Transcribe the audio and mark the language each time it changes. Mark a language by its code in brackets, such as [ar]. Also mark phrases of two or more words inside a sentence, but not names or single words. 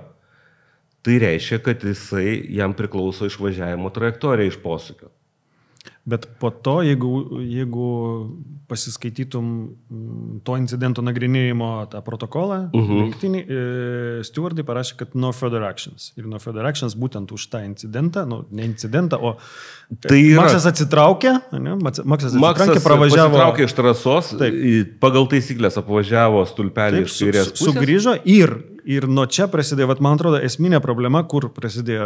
[lt] Tai reiškia, kad jam priklauso išvažiavimo trajektorija iš posūkio. Bet po to, jeigu pasiskaitytum to incidento nagrinėjimo tą protokolą, stewardai parašė, kad [en] no further actions. [lt] Ir [en] no further actions [lt] būtent už tą incidentą, ne incidentą, o Maxas atsitraukė, pasitraukė iš trasos, pagal taisyklės apvažiavo stulpelį iš kairės pusės. Sugrįžo ir nuo čia prasidėjo, man atrodo, esminė problema, kur prasidėjo.